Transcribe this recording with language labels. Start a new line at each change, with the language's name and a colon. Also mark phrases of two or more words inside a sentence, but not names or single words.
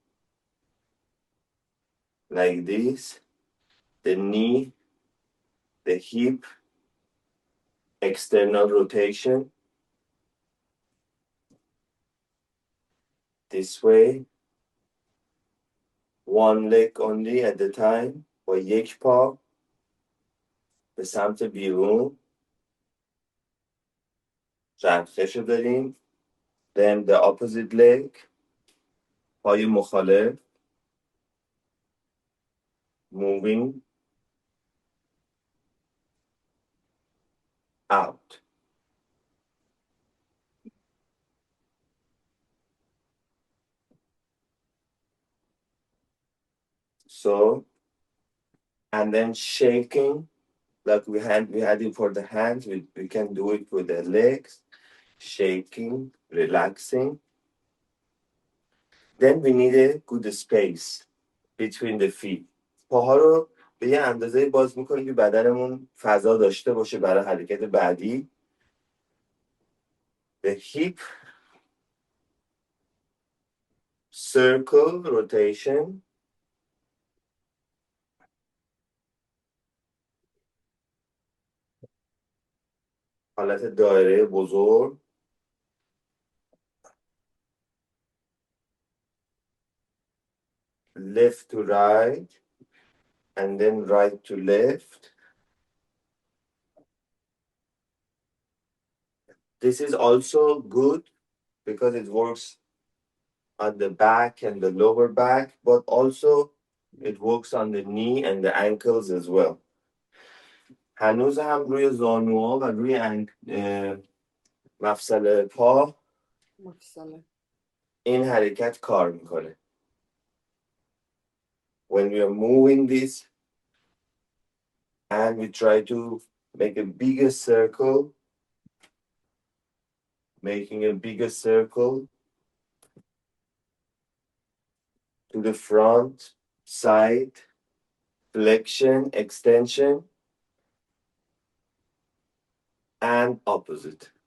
English: like this, the knee, the hip, external rotation this way, one leg only at the time
Persian: با یک پا به سمت بیرون چرخش رو داریم.
English: Then the opposite leg,
Persian: پای مخالف
English: moving out. So, and then shaking, like we had it for the hands, we can do it with the legs, shaking, relaxing. Then we need a good space between the feet.
Persian: پاها رو به یه اندازه باز میکنیم که بدنمون فضا داشته باشه برای حرکت بعدی.
English: The hip circle rotation.
Persian: حالت دایره بزرگ.
English: Left to right and then right to left. This is also good because it works on the back and the lower back, but also it works on the knee and the ankles as well.
Persian: هنوز هم روی زانوها و روی مفصل پا این حرکت کار میکنه.
English: When we are moving this and we try to make a bigger circle, making a bigger circle to the front, side, flexion, extension, and opposite.